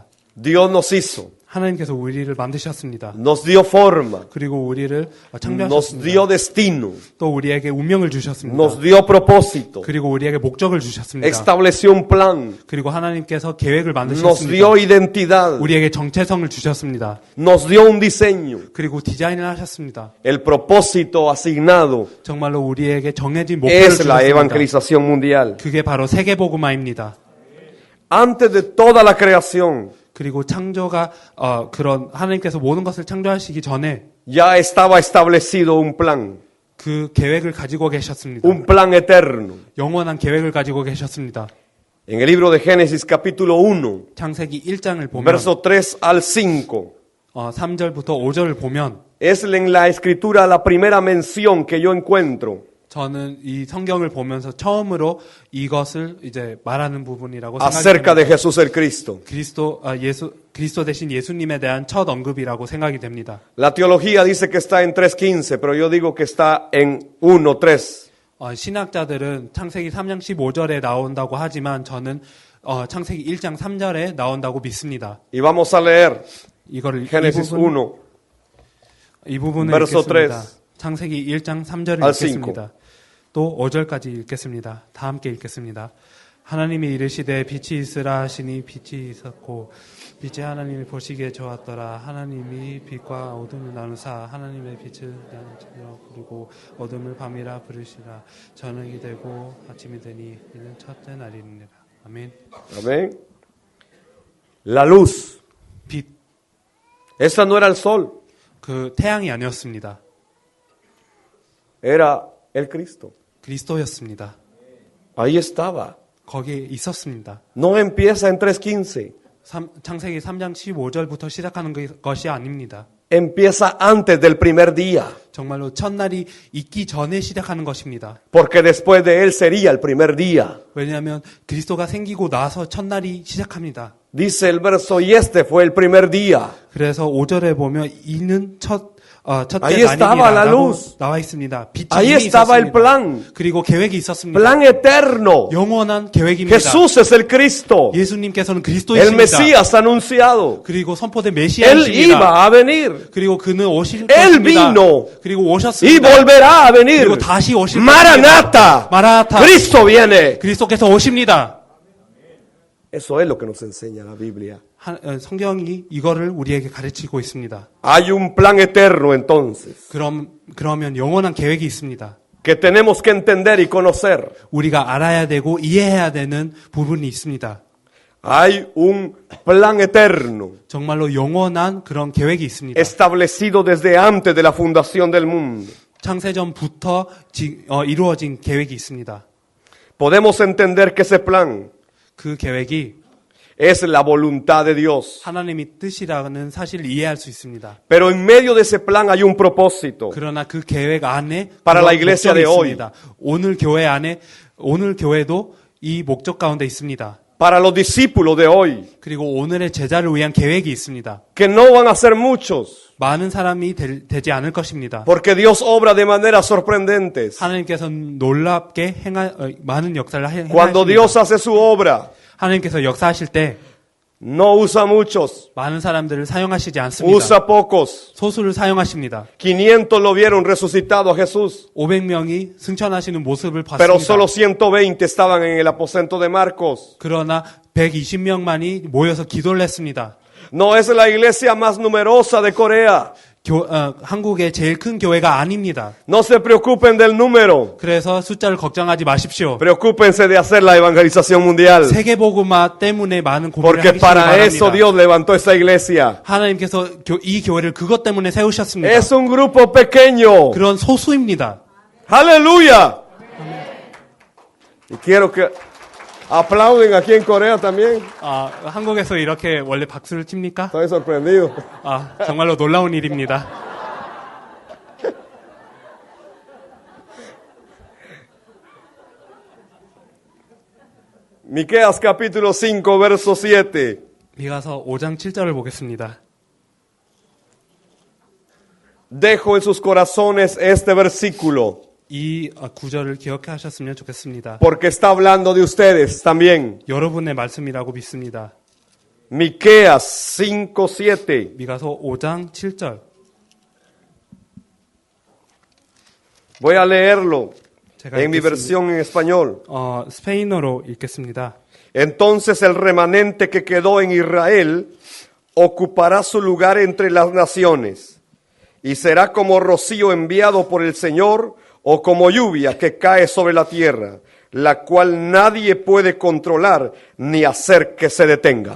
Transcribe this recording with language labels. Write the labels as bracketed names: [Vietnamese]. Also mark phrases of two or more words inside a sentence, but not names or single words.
[Spanish] Dios nos hizo, [Korean] 하나님께서 우리를 만드셨습니다. [Spanish] nos dio forma, [Korean] 그리고 우리를 [Spanish] nos [Korean] 창조하셨습니다. [Spanish] dio destino, [Korean] 또 우리에게 운명을 주셨습니다. [Spanish] nos dio propósito, [Korean] 그리고 우리에게 목적을 주셨습니다. [Spanish] estableció un plan, [Korean] 그리고 하나님께서 계획을 [Spanish] nos [Korean] 만드셨습니다. [Spanish] dio identidad, [Korean] 우리에게 정체성을 주셨습니다. [Spanish] nos dio un diseño. [Korean] 그리고 디자인을 하셨습니다. [Spanish] El propósito asignado [Korean] 정말로 우리에게 정해진 목표를 [Spanish] es la [Korean] 주셨습니다. [Spanish] evangelización mundial. [Korean] 그게 바로 세계복음화입니다. [Spanish] Antes de toda la creación, [Korean] 그리고 창조가 그런 하나님께서 모든 것을 창조하시기 전에 [Spanish] ya estaba establecido un plan, [Korean] 그 계획을 가지고 계셨습니다. [Spanish] un plan eterno. [Korean] 영원한 계획을 가지고 계셨습니다. [Spanish] En el libro de Génesis capítulo 1, [Korean] 창세기 1장을 보면 [Spanish] verso 3 al 5, [Korean] 3절부터 5절을 보면 [Spanish] es en la escritura la primera mención que yo encuentro [Korean] 저는 이 성경을 보면서 처음으로 이것을 이제 말하는 부분이라고 [Spanish] acerca de [Korean] 생각이 됩니다. [Spanish] Jesús el Cristo. [Korean] 그리스도 대신 예수님에 대한 첫 언급이라고 생각이 됩니다. [Spanish] La teología dice que está en 3:15, pero yo digo que está en 1:3. [Korean] 신학자들은 창세기 3장 15절에 나온다고 하지만 저는 창세기 1장 3절에 나온다고 믿습니다. [Spanish] Y vamos a leer [Korean] 이거를 [Spanish] Génesis 1, [Korean] 이 부분을 [Spanish] verso [Korean] 읽겠습니다. [Spanish] 3. [Korean] 창세기 1장 3절을 [Spanish] al [Korean] 읽겠습니다. 또 5절까지 읽겠습니다. 다 함께 읽겠습니다. 하나님이 이르시되 빛이 있으라 하시니 빛이 있었고 빛이 하나님이 보시기에 좋았더라. 하나님이 빛과 어둠을 나누사 하나님의 빛을 나누어 부르고 어둠을 밤이라 부르시라. 저녁이 되고 아침이 되니 이는 첫째 날이니라. 아멘. [Spanish] Amén. La luz. [Korean] 빛, [Spanish] Esa no era el sol, [Korean] 그 태양이 아니었습니다. [Spanish] era el Cristo. [Korean] 그리스도였습니다. [Spanish] Ahí estaba. [Korean] 거기에 있었습니다. [Spanish] No empieza en 3:15. [Korean] 창세기 3장 15절부터 시작하는 것이 아닙니다. [Spanish] Empieza antes del primer día, [Korean] 정말로 첫날이 있기 전에 시작하는 것입니다. [Spanish] porque después de él sería el primer día. [Korean] 왜냐하면 그리스도가 생기고 나서 첫날이 시작합니다. [Spanish] Dice el verso, y este fue el primer día. [Korean] 그래서 5절에 보면 이는 첫째 [Spanish] Ahí estaba la [Korean] 날이라고 [Spanish] luz. [Korean] 나와 있습니다. 빛이 [Spanish] Ahí [Korean] 이미 [Spanish] estaba el [Korean] 있었습니다. [Spanish] plan, [Korean] 그리고 계획이 있었습니다. [Spanish] plan eterno. [Korean] 영원한 계획입니다. [Spanish] Jesús es el Cristo, [Korean] 예수님께서는 [Spanish] el [Korean] 그리스도이십니다. [Spanish] Mesías anunciado. [Korean] 그리고 선포된 [Spanish] Él [Korean] 메시아이십니다. [Spanish] iba a venir [Korean] 그리고 그는 오실 [Spanish] Él [Korean] 것입니다. [Spanish] vino [Korean] 그리고 [Spanish] y [Korean] 오셨습니다. [Spanish] volverá a venir. [Korean] 그리고 다시 오실 [Spanish] Maranata, [Korean] 것입니다. 마라나타. [Spanish] Cristo viene. [Korean] 그리스도께서 오십니다. [Spanish] Eso es lo que nos enseña la Biblia. [Korean] 성경이 이거를 우리에게 가르치고 있습니다. [Spanish] Hay un plan eterno entonces [Korean] 그러면 영원한 계획이 있습니다. [Spanish] que tenemos que entender y conocer. [Korean] 우리가 알아야 되고 이해해야 되는 부분이 있습니다. [Spanish] Hay un plan eterno [Korean] 정말로 영원한 그런 계획이 있습니다. [Spanish] establecido desde antes de la fundación del mundo. [Korean] 창세전부터 이루어진 계획이 있습니다. [Spanish] Podemos entender que ese plan [Korean] 그 계획이 [Spanish] es la voluntad de Dios. [Korean] 하나님의 뜻이라는 사실을 이해할 수 있습니다. [Spanish] Pero en medio de ese plan hay un propósito. [Korean] 그러나 그 계획 안에 [Spanish] Para la [Korean] 그런 [Spanish] iglesia [Korean] 목적이 [Spanish] de hoy. [Korean] 있습니다. 오늘 교회 안에 오늘 교회도 이 목적 가운데 있습니다. [Spanish] Para los discípulos de hoy, [Korean] 그리고 오늘의 제자를 위한 계획이 있습니다. [Spanish] que no van a ser muchos, [Korean] 많은 사람이 되지 않을 것입니다. [Spanish] porque Dios obra de maneras sorprendentes. [Korean] 하나님께서는 놀랍게 많은 역사를 [Spanish] Cuando [Korean] 행하십니다. [Spanish] Dios hace su obra, [Korean] 하나님께서 역사하실 때 [Spanish] no usa muchos, [Korean] 많은 사람들을 사용하시지 않습니다. [Spanish] usa pocos. [Korean] 소수를 사용하십니다. [Spanish] 500 lo vieron resucitado a Jesús, [Korean] 500명이 승천하시는 모습을 [Spanish] pero [Korean] 봤습니다. [Spanish] solo 120 estaban en el aposento de Marcos. [Korean] 그러나 120명만이 모여서 기도를 했습니다. [Spanish] No es la iglesia más numerosa de Corea. [Korean] 한국의 제일 큰 교회가 아닙니다. [Spanish] No se preocupen del número. [Korean] 그래서 숫자를 걱정하지 마십시오. [Spanish] Preocúpense de hacer la evangelización mundial. [Korean] 세계복음화 때문에 많은 고민을 [Spanish] Porque [Korean] 하시기 [Spanish] para eso [Korean] 바랍니다. [Spanish] Dios levantó esa iglesia. [Korean] 하나님께서 이 교회를 그것 때문에 세우셨습니다. [Spanish] Es un grupo pequeño. [Korean] 그런 소수입니다. [Spanish] Aleluya. Y quiero que aplauden aquí en Corea también. [Korean] 한국에서 이렇게 원래 박수를 칩니까? [Spanish] Estoy sorprendido. [Korean] 정말로 놀라운 일입니다. [Spanish] Miqueas capítulo 5, verso 7. [Korean] 미가서 5장 7절을 보겠습니다. [Spanish] Dejo en sus corazones este versículo, [Korean] 이 구절을 기억하셨으면 좋겠습니다. [Spanish] porque está hablando de ustedes también. [Korean] 여러분의 말씀이라고 믿습니다. [Spanish] Miqueas 5, 7. [Korean] 미가서 5장 7절. [Spanish] Voy a leerlo [Korean] 제가 [Spanish] en mi [Korean] 읽겠습니다. [Spanish] versión en español. [Korean] 스페인어로 읽겠습니다. [Spanish] Entonces el remanente que quedó en Israel ocupará su lugar entre las naciones y será como rocío enviado por el Señor o como lluvia que cae sobre la tierra, la cual nadie puede controlar ni hacer que se detenga.